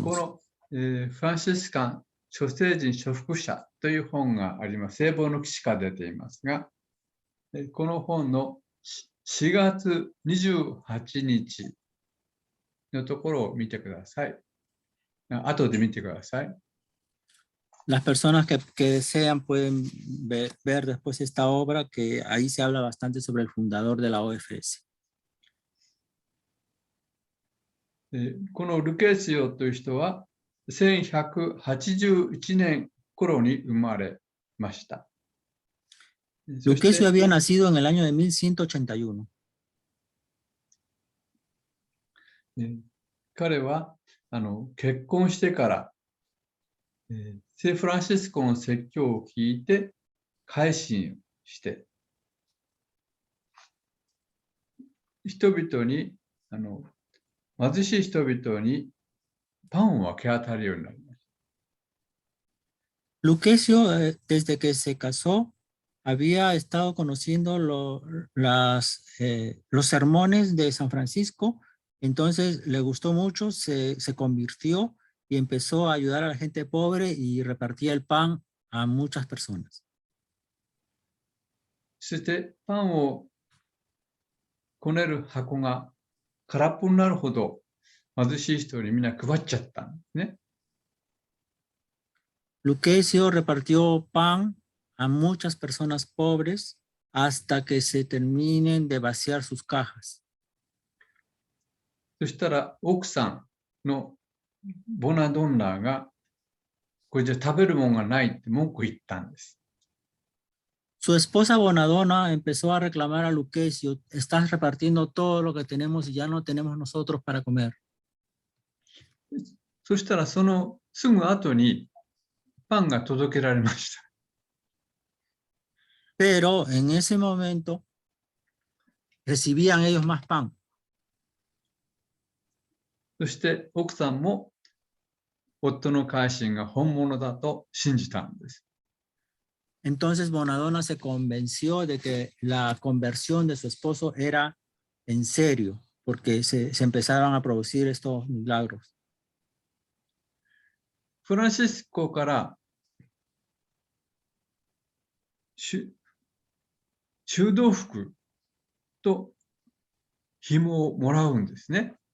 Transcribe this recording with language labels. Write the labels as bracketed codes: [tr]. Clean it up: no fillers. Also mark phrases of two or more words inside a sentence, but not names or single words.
[ja] この、フランシスカン諸聖人諸福者という本があります。聖望の騎士が出ていますが、この本の4月28日のところを見てください。後で見てください。 [es] Las personas que desean pueden ver después esta obra, que ahí se habla bastante sobre el fundador de la OFS. [ja] このルケシオという人は1181年頃に生まれました。 [es] Lucrecio había nacido en el año de 1181. [ja] 彼は結婚してから聖フランシスコの説教を聞いて改心して人々に貧しい人々にパンを分け与えるようになりました。 [es] Lucrecio, desde que se casó, había estado conociendo los sermones de San Francisco Entonces le gustó mucho, se convirtió y empezó a ayudar a la gente pobre y repartía el pan a muchas personas. [ja] そしてパンをこねる箱が空っぽになるほど貧しい人にみんな配っちゃったんですね。 [es] Lucrecio repartió pan a muchas personas pobres hasta que se terminen de vaciar sus cajas. [ja] そしたら奥さんのボナドンナがこれじゃ食べるもんがないって文句言ったんです。 [es] Su esposa Bonadonna empezó a reclamar a Lucrecio, estás repartiendo todo lo que tenemos y ya no tenemos nosotros para comer. [ja] そしたらそのすぐ後にパンが届けられました。 [es] Pero en ese momento recibían ellos más pan. [ja] そして奥さんも夫の改心が本物だと信じたんです。 [es] Entonces Bonadonna se convenció de que la conversión de su esposo era en serio, porque se empezaron a producir estos milagros. [ja] フランシスコから修道服と紐をもらうんですね。